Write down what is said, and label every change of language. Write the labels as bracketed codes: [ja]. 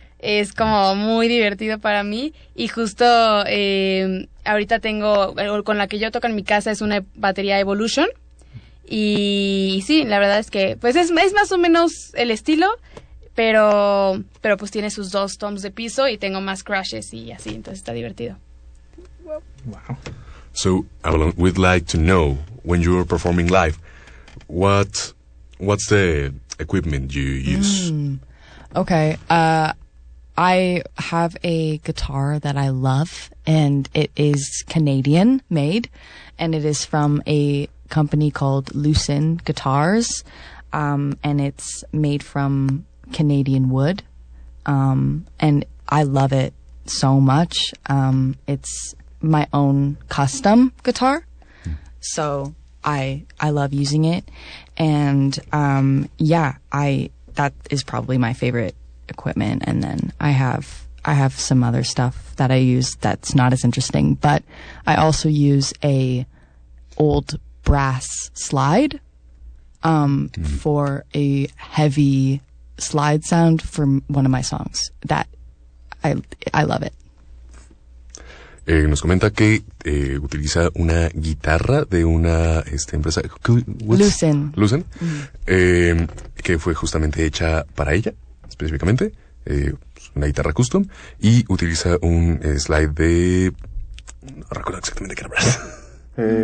[es] Es como muy divertido para mí. Y justo ahorita tengo, con la que yo toco en mi casa, es una batería Evolution. Y sí, la verdad es que pues es más o menos el estilo, pero pues tiene sus dos toms de piso y tengo más crashes y así, entonces está divertido. [en] Wow. So, Avalon, we'd like to know, when you're performing live, what's the equipment you use? Okay, I have a guitar that I love, and it is Canadian made, and it is from a company called Lucin Guitars. And it's made from Canadian wood. And I love it so much. It's my own custom guitar. So I love using it. And, yeah, that is probably my favorite equipment. And then I have some other stuff that I use that's not as interesting, but I also use a old brass slide, for a heavy slide sound for one of my songs that I love it. [es] Nos comenta que utiliza una guitarra de una empresa. Lucen. Lucen. Mm-hmm. Que fue justamente hecha para ella, específicamente. Una guitarra custom. Y utiliza un slide de. No recuerdo exactamente qué era.